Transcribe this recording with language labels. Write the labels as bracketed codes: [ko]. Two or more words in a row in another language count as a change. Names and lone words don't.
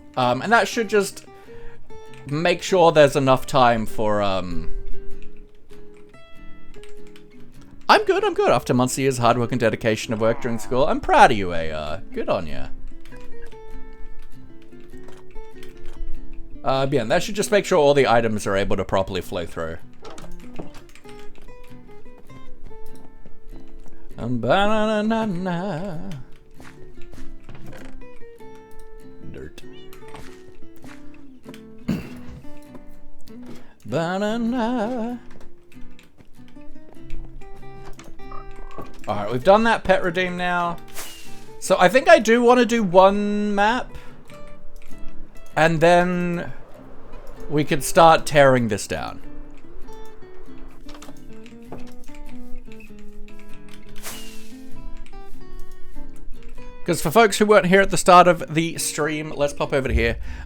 [en] And that should just make sure there's enough time for, I'm good. After months of years of hard work and dedication of work during school, I'm proud of you, AR. Good on ya. Yeah, that should just make sure all the items are able to properly flow through. Ba-na-na-na-na. Dirt. Ba-na-na. Alright, we've done that pet redeem now. So I think I do want to do one map. And then we could start tearing this down. Because for folks who weren't here at the start of the stream, let's pop over to here.